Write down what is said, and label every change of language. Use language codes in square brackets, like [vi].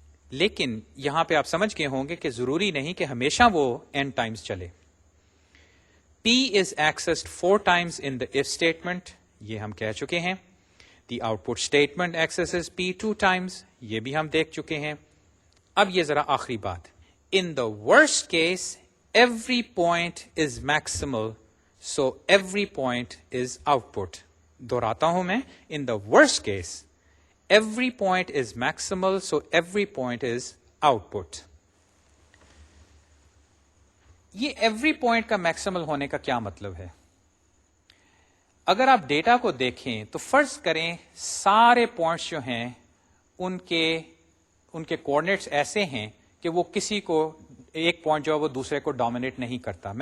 [ur] لیکن یہاں پہ آپ سمجھ گئے ہوں گے کہ ضروری نہیں کہ ہمیشہ وہ n ٹائمز چلے. [en] P is accessed 4 times in the if statement, [ur] یہ ہم کہہ چکے ہیں. [en] The output statement accesses P 2 times, [ur] یہ بھی ہم دیکھ چکے ہیں. اب یہ ذرا آخری بات. [en] In the worst case, every point is maximal, so every point is output. [ur] دہراتا ہوں میں. [en] In the worst case, every point is maximal, so every point is output. [ur] یہ ایوری پوائنٹ کا میکسیمل ہونے کا کیا مطلب ہے؟ اگر آپ ڈیٹا کو دیکھیں تو فرض کریں سارے پوائنٹس جو ہیں ان کے کوآرڈینیٹس ایسے ہیں کہ وہ کسی کو ایک پوائنٹ جو ہے وہ دوسرے کو ڈومینیٹ نہیں کرتا.